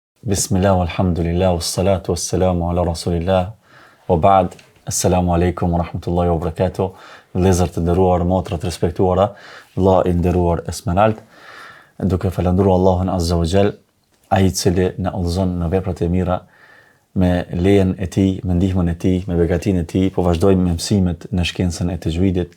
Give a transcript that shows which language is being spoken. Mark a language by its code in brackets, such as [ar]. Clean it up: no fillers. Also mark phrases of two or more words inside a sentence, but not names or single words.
[ar] بسم الله، الحمد لله، والصلاة والسلام على رسول الله، وبعد، السلام عليكم ورحمة الله وبركاته, [sq] vëllezër të nderuar, motra të respektuara, vëlla i nderuar Esmerald, duke falendëruar Allahun [ar] عز وجل, [sq] ai i cili na udhëzon në veprat e mira, me lejen e tij, me ndihmën e tij, me begatinë e tij, po vazhdojmë me mësimet në shkencën e tajwidit.